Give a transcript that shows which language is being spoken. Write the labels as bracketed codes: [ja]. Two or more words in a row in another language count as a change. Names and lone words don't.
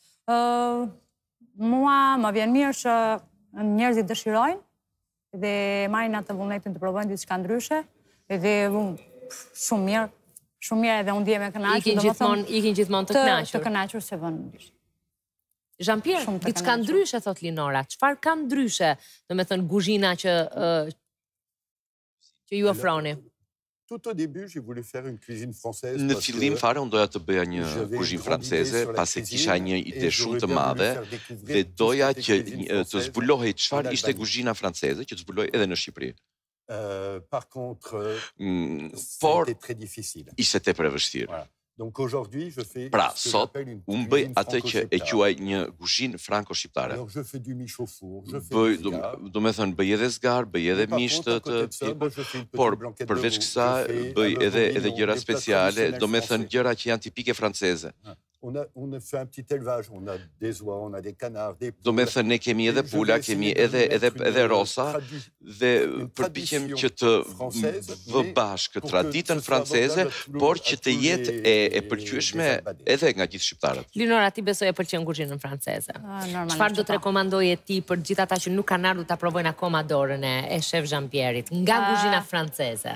[sq] Mua më vjen mirë që njerëzit dëshirojnë dhe marrin atë vullnetin të provojnë diçka ndryshe dhe shumë mirë edhe unë ndihem e kënaqur. Ikin gjithmonë të kënaqur. Të kënaqur se vën. Jean-Pierre, diçka ndryshe, thot Linora. Çfarë ka ndryshe, domethënë kuzhina që ju ofroni? [fr] Tout au début, j'ai voulu faire une cuisine française. [sq] Në fillim fare unë doja të bëja një kuzhinë franceze, pasi kisha një ide shumë të madhe dhe doja që të zbulohej çfarë ishte kuzhina franceze, që të zbuloj edhe në Shqipëri. [fr] Par contre, [sq] por [fr] très difficile. [sq] Ishte tepër e vështirë. [fr] Donc aujourd'hui, je fais [sq] Pra, sot, unë bëj atë që e quaj një kuzhinë franko-shqiptare. [fr] Alors, je fais du mish au four, je fais du zgar. [sq] Do me thënë, bëj edhe zgar, bëj edhe mish të por përveç kësa, bëj edhe gjëra speciale, do me thënë gjëra që janë tipike franceze. [fr] On a fait un petit élevage, on a des oies, on a des canards, des poules. [sq] Do me thënë, ne kemi edhe pula, kemi edhe rosa, dhe përpiqem që të vë bashkë traditën franceze, por që të jetë e pëlqyeshme edhe nga gjithë shqiptarët. Linora, ti besoj e pëlqen kuzhinën franceze. Çfarë do të rekomandoje ti për gjithë ata që nuk kanë ardhur ta provojnë akoma dorën e shef Jean-Pierre-it nga kuzhina franceze?